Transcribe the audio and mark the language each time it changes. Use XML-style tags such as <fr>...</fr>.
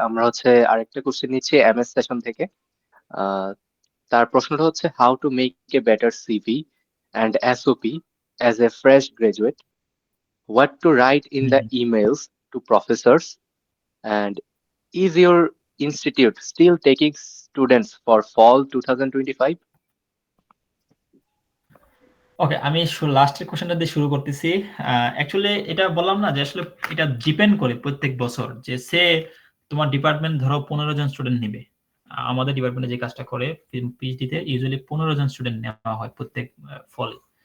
<bn>আমরা আরেকটা কোশ্চেন নিচ্ছি এমএস সেশন থেকে। আহ, তার প্রশ্নটা হচ্ছে</bn> <en>How to make a better CV and SOP as a fresh graduate, what to write in the emails to professors, and is your institute still taking students for fall 2025?</en> <bn>ওকে, আমি লাস্টের কোশ্চেনটা দিয়ে শুরু করতেছি। অ্যাকচুয়ালি এটা বললাম না যে আসলে এটা ডিপেন্ড করে প্রত্যেক বছর, যে সে তোমার ডিপার্টমেন্ট ধরো 15 জন স্টুডেন্ট নিবে। আমাদের ডিপার্টমেন্টে যে কাজটা করে পিএইচডিতে ইউজুয়ালি 15 জন স্টুডেন্ট নেওয়া হয় প্রত্যেক ফলে।</bn>